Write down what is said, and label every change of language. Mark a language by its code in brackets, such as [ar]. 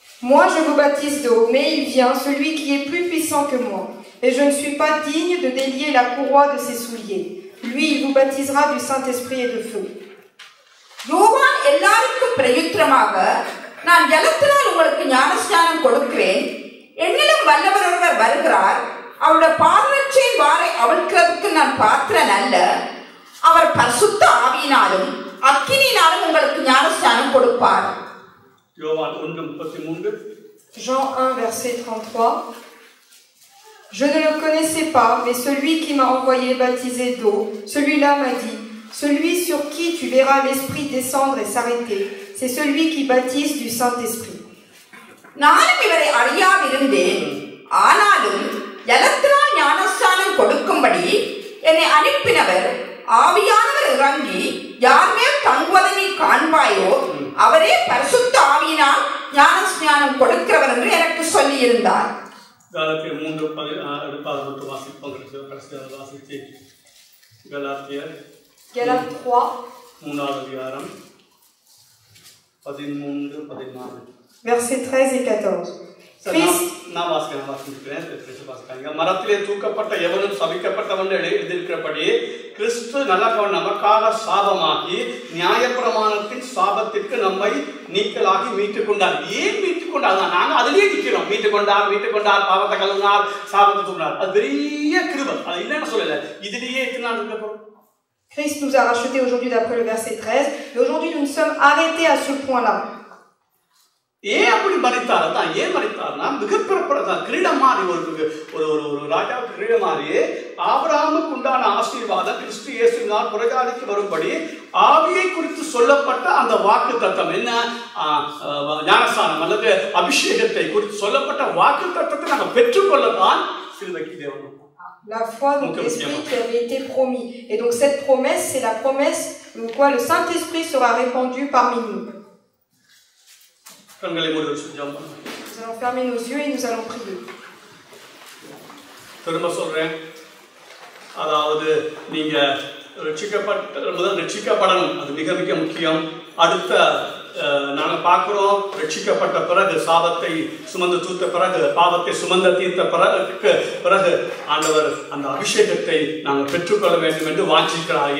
[fr] Moi, je vous baptise d'eau, mais il vient, celui qui est plus puissant que moi. et je ne suis pas digne de délier la courroie de ses souliers. Lui, il vous baptisera du Saint-Esprit et de feu. [ta] யோவான் எல்லாருக்கும் பிரயுத்தரமாக, நான் ஜலத்தினால் உங்களுக்கு ஞானஸ்நானம் கொடுக்கிறேன், என்னிலும் வல்லவர் ஒருவர் வருகிறார், அவருடைய பாதரட்சையின் வாரை அவிழ்க்கிறதுக்கு நான் பாத்திரன் அல்ல, அவர் பரிசுத்த ஆவியினாலும் அக்கினியினாலும் உங்களுக்கு ஞானஸ்நானம் கொடுப்பார். யோவான் 1:33. [fr] Jean 1, verset 33. Je ne le connaissais pas, mais celui qui m'a envoyé baptiser d'eau, celui-là m'a dit, celui sur qui tu verras l'Esprit descendre et s'arrêter, c'est celui qui baptise du Saint-Esprit. [ta] நானும் இவரை அறியாதிருந்தேன், ஆனாலும் ஜலத்தினால் ஞானஸ்நானம் கொடுக்கும்படி என்னை அனுப்பினவர் ஆவியானவர் இறங்கி யார் மேல் தங்குவதை நீ காண்பாயோ அவரே பரிசுத்த ஆவியினால் ஞானஸ்நானம் கொடுக்கிறவர் என்று எனக்கு சொல்லி இருந்தார். கலாத்தியர் 3:14 வாசிப்போம். வாசிச்சு கலாத்தியர் [fr] Galates 3, [ta] 3வது அதிகாரம் 13-14 [fr] versets 13 et 14. Christ, [ta] நான் வாசிக்கிறேன். மரத்திலே தூக்கப்பட்ட எவனும் சபிக்கப்பட்டவன் எழுதியிருக்கிறபடி கிறிஸ்து நல்லவன் நமக்காக சாபமாகி நியாயப்பிரமாணத்தின் சாபத்திற்கு நம்மை நீக்கலாகி மீட்டுக் கொண்டார். ஏன் மீட்டுக் கொண்டார்? நாங்க அதிலேயே நிற்கிறோம். மீட்டுக் கொண்டார், பாவத்தை கழுவினார், சாபத்தை தூக்கினார். அது பெரிய கிருபை. அது இல்லைன்னு சொல்லல, இதுலேயே எத்தனை இருக்கப்படும். [fr] Christ nous a rachetés aujourd'hui d'après le verset 13, et aujourd'hui nous nous sommes arrêtés à ce point-là. [ta] ஏன் அப்படி மறித்தார்? தான் ஏன் மறித்தார்னா மிகப்பெரிய கிரீடம் மாதிரி ஒரு ராஜாவுக்கு கிரீடம் மாதிரி ஆபிரகாமுக்கு உண்டான ஆசீர்வாதம் கிறிஸ்து இயேசுவினால் புறஜாதிக்கு வரும்படி ஆவியை குறித்து சொல்லப்பட்ட அந்த வாக்கு தத்தம் என்ன, ஞானஸ்நானம் அல்லது அபிஷேகத்தை குறித்து சொல்லப்பட்ட வாக்கு தத்தத்தை நாங்கள் பெற்றுக்கொள்ளத்தான் சிலுவைக்கு தேவன். [fr] La foi, donc l'Esprit qui avait été promis. Et donc cette promesse, c'est la promesse de quoi le Saint-Esprit sera répandu parmi nous. Nous allons fermer nos yeux et nous allons prier. [ta] திரும்ப சொல்றேன், அதாவது நீங்க ரட்சிக்கப்படணும், அது மிக மிக முக்கியம். அடுத்த நாங்கள் பார்க்கிறோம், ரட்சிக்கப்பட்ட பிறகு சாபத்தை சுமந்து தூத்த பிறகு பாவத்தை சுமந்த தீர்த்த பிறகு ஆண்டவர் அந்த அபிஷேகத்தை நாங்கள் பெற்றுக்கொள்ள வேண்டும் என்று வாஞ்சிக்கிறார்.